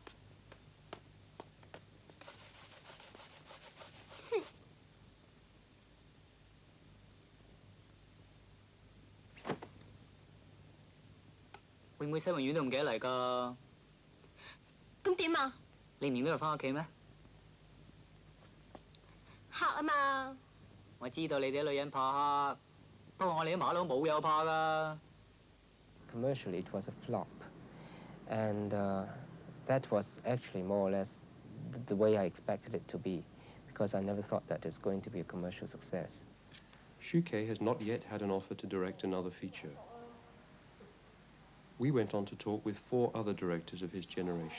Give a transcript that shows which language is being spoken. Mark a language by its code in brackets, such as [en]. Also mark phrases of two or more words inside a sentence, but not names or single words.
[yue] 會唔會西雲苑都唔記得嚟㗎？咁點啊？你唔記得翻屋企咩？黑啊嘛！我知道你哋啲女人怕黑，不過我哋啲馬佬冇有怕㗎。 [en] Commercially, it was a flop, and that was actually more or less the way I expected it to be, because I never thought that it's going to be a commercial success. Xu Ke has not yet had an offer to direct another feature. We went on to talk with 4 other directors of his generation.